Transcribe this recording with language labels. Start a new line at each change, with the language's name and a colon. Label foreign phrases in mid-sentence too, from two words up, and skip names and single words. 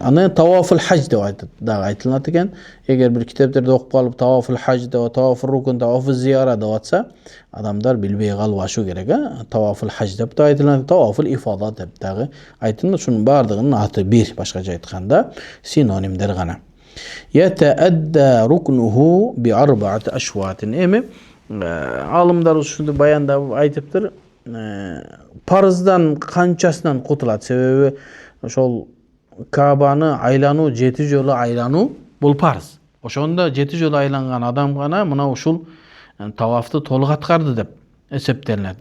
Kyrgyz: Анан
Arabic: طواف الحج
Kyrgyz: деп дагы айтылат экен. Эгер бир китептерде окуп калып
Arabic: طواف الحج
Kyrgyz: деп,
Arabic: طواف الركن, طواف الزيارة
Kyrgyz: деп атса, адамдар билбей калбашы керек.
Arabic: طواف الحج
Kyrgyz: деп да айтылат,
Arabic: طواف الإفاضة
Kyrgyz: деп дагы айтылат. Ушунун баардыгынын аты бир, башкача айтканда синонимдер гана.
Arabic: يتأدى ركنه بأربعة أشواط.
Kyrgyz: Эми алымдар ушунду баяндап айтыптыр. Парыздан канчасынан кутулат? Себеби ошол Кабаны айлануу, 7 жолу айлануу бул парыз. Ошондо 7 жолу айланган адам гана мына ушул тавафты толук аткарды деп эсептелет.